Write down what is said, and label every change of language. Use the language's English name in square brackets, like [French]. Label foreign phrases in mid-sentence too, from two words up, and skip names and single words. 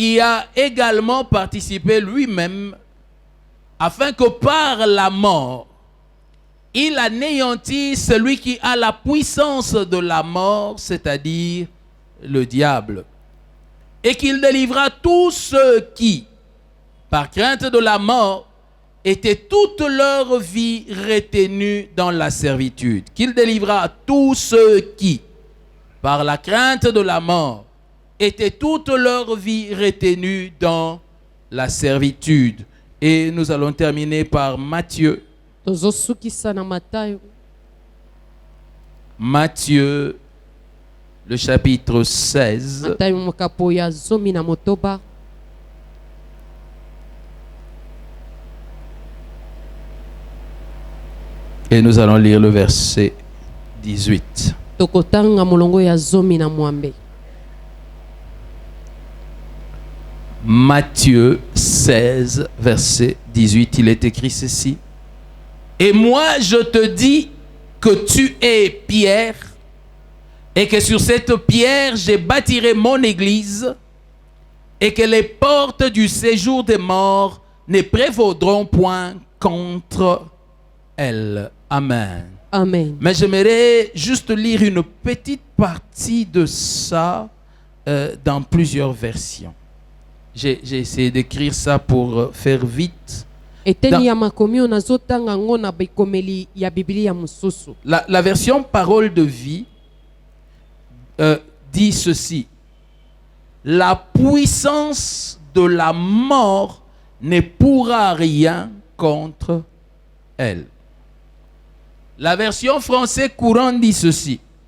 [French] y a également participé lui-même, afin que par la mort, il anéantisse celui qui a la puissance de la mort, c'est-à-dire le diable, et qu'il délivra tous ceux qui, par crainte de la mort, étaient toute leur vie retenus dans la servitude. Qu'il délivra tous ceux qui, par la crainte de la mort, étaient toute leur vie retenus dans la servitude. Et nous allons terminer par Matthieu. [Lingala] tozosukisa na Matayo [French] Matthieu, le chapitre 16. [Lingala] Matayo mokapo ya 10. [French] Et nous allons lire le verset 18. [Lingala] Tokotanga molongo ya 10. [French] Matthieu 16, verset 18, il est écrit ceci. Et moi, je te dis que tu es Pierre, et que sur cette pierre, je bâtirai mon église, et que les portes du séjour des morts ne prévaudront point contre elle. Amen. Amen. Mais j'aimerais juste lire une petite partie de ça dans plusieurs versions. J'ai essayé d'écrire ça pour faire vite. [Lingala] Eteni ya makomi onazotanga ngo na bikomeli ya Biblia mususu. [French] La version Parole de vie dit ceci. La puissance de la mort ne pourra rien contre elle. La version français courant dit ceci.